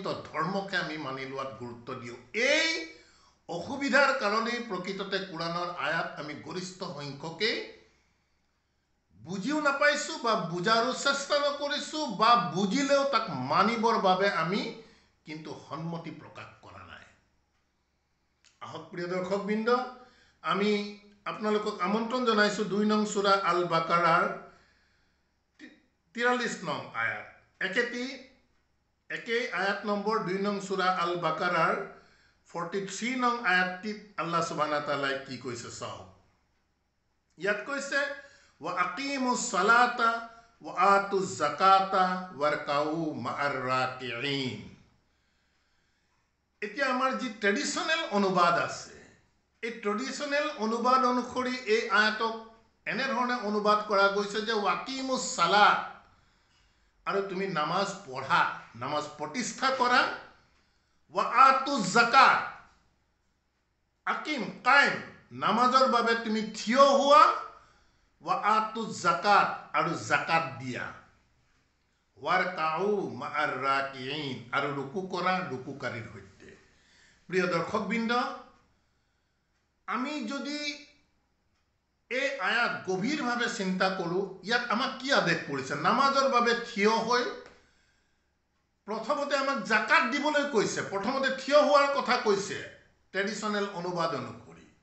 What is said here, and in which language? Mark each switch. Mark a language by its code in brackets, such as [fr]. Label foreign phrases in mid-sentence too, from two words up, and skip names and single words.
[as] ধৰ্মকে আমি মানি লোৱাত গুৰুত্ব দিওঁ এই অসুবিধাৰ কাৰণেই প্ৰকৃততে কোৰাণৰ আয়াত আমি গৰিষ্ঠ সংখ্যকে বুজিও নাপাইছো বা বুজাৰো চেষ্টা নকৰিছো বা বুজিলেও তাক মানিবৰ বাবে আমি কিন্তু সন্মতি প্ৰকাশ কৰা নাই আহক প্ৰিয় দৰ্শকবৃন্দ আমি আপোনালোকক আমন্ত্ৰণ জনাইছো 2 নং সূৰা আল বাকাৰাৰ 43 নং আয়াত একেই আয়াত নম্বৰ 2 নং সূৰা আল বাকাৰাৰ 43 নং আয়াতটিত [ar] الله سبحانه وتعالى [as] কি কৈছে চাওক ইয়াত কৈছে [ar] وأقيموا الصلاة وآتوا الزكاة واركعوا مع الراكعين [as] এতিয়া আমাৰ যি ট্ৰেডিশনাল অনুবাদ আছে এই ট্ৰেডিশনাল অনুবাদ অনুসৰি এই আয়াতক এনে ধৰণে অনুবাদ কৰা গৈছে যে [ar] وأقيموا الصلاة [as] আৰু তুমি নামাজ পঢ়া নামাজ প্ৰতিষ্ঠা কৰা [ar] وآتوا الزكاة [as] আকিম কায়েম নামাজৰ বাবে তুমি থিয় হোৱা [ar] وآتوا الزكاة [as] আৰু zakat দিয়া [ar] واركعوا مع الراكعين [as] আৰু রুকু কৰা রুকুকারীৰ সৈতে প্ৰিয় দৰ্শকবৃন্দ আমি যদি এই আয়াত গভীৰভাৱে চিন্তা কৰো ইয়াত আমাক কি আদেশ কৰিছে নামাজৰ বাবে থিয় হৈ প্ৰথমতে আমাক জাকাত দিবলৈ কৈছে প্ৰথমতে থিয় হোৱাৰ কথা কৈছে ট্ৰেডিশনাল অনুবাদ অনুসৰি